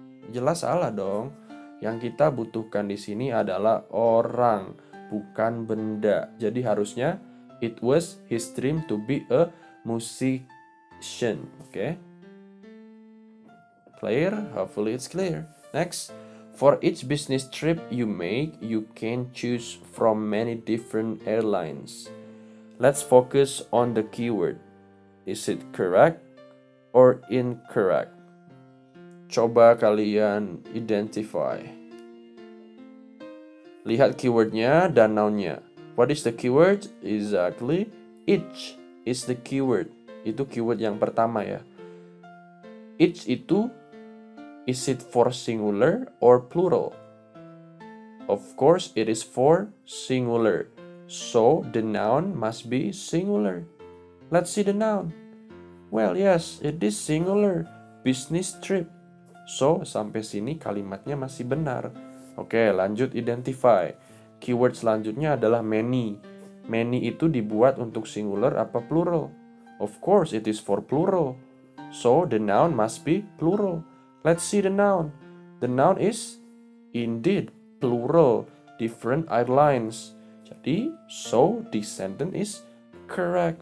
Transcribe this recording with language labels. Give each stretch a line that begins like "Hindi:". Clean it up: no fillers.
Indonesian: Jelas salah dong. Yang kita butuhkan di sini adalah orang, bukan benda. Jadi harusnya
English: it was his dream to be a musician. Okay? Clear? Hopefully it's clear. Next, for each business trip you make, you can choose from many different airlines. Let's focus on the keyword. Is it correct or incorrect?
Indonesian: Coba kalian
English: identify.
Indonesian: Lihat keywordnya dan nounnya.
English: What is the keyword? Exactly. Each is the keyword.
Indonesian: Itu keyword yang pertama ya.
English: Each itu, is it for singular or plural? Of course, it is for singular. So, the noun must be singular. Let's see the noun. Well, yes, it is singular. Business trip.
Indonesian: So, sampai sini kalimatnya masih benar. Oke, lanjut identify. Keyword selanjutnya adalah many. Many itu dibuat untuk singular apa plural?
English: Of course, it is for plural. So, the noun must be plural. Let's see the noun. The noun is indeed plural. Different airlines. Jadi, so this sentence is correct.